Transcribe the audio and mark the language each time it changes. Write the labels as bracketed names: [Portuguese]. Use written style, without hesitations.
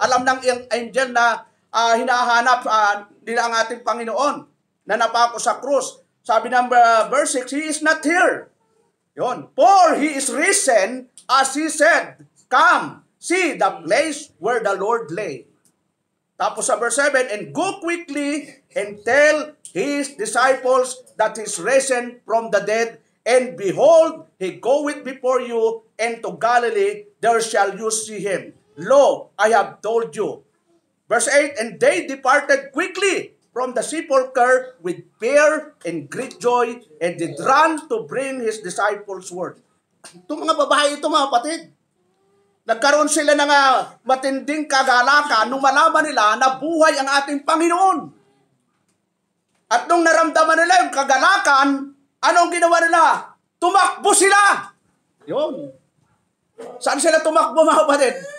[Filipino] Alam ng angel na hinahanap nila ang ating Panginoon na napako sa krus. Sabi ng verse 6, [English] He is not here. [Filipino] Yun. [English] For He is risen, as He said, Come, see the place where the Lord lay. [Filipino] Tapos sa verse 7, [English] and go quickly and tell his disciples that he is risen from the dead, and behold, he goeth before you into Galilee, there shall you see him. Lo, I have told you. Verse 8, and they departed quickly from the sepulchre with fear and great joy, and did run to bring his disciples word. [Filipino] Itong mga babae ito mga kapatid, nagkaroon sila ng matinding kagalakan nung malaman nila na buhay ang ating Panginoon. At nung naramdaman nila yung kagalakan, anong ginawa nila? Tumakbo sila! Yun. Saan sila tumakbo mga kapatid?